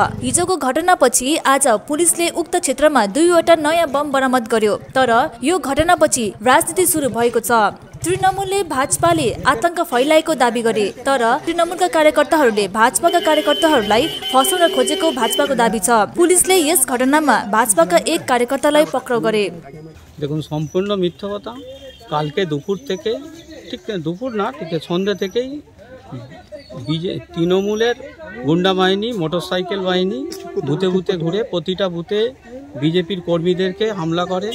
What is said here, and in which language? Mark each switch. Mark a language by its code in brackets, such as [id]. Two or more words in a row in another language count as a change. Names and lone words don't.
[ne] हिजोको घटनापछि आज पुलिसले उक्त क्षेत्रमा 2वटा नयाँ बम बरामद गर्यो। तर यो घटनापछि राजनीति सुरु भएको छ। तृणमूलले भाजपाले आतंक फैलाएको दाबी गरे, तर तृणमूलका कार्यकर्ताहरूले भाजपाका कार्यकर्ताहरूलाई फसाउन खोजेको भाजपाको दाबी छ। पुलिसले यस घटनामा भाजपाका एक कार्यकर्तालाई पक्राउ गरे। [bn] দেখুন সম্পূর্ণ মিথ্যা কথা। কালকে দুপুর থেকে ঠিক দুপুর না ঠিক সন্ধ্যা থেকেই তৃণমূলের গুন্ডা বাহিনী মোটরসাইকেল বাহিনী বুথে বুথে ঘুরে প্রতিটা বুথে বিজেপির কর্মীদেরকে হামলা করে।